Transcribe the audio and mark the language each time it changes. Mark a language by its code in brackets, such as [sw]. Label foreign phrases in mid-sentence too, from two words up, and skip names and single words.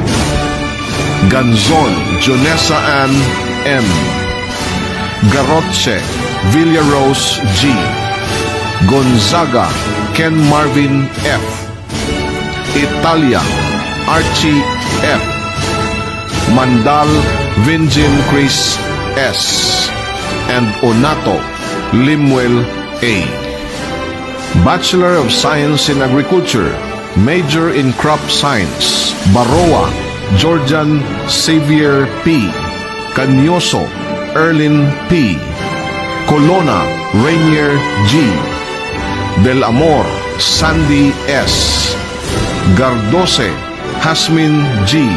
[en] Ganzon Jonessa Ann M. Garotche Villarose G. Gonzaga Ken Marvin F. Italia Archie F. Mandal Vinjin Chris S. and Onato Limuel A. Bachelor of Science in Agriculture, major in Crop Science, Baroa Georgian Xavier P. Canyoso Erlin P. Colona Rainier G. Del Amor Sandy S. Gardose Hasmin G.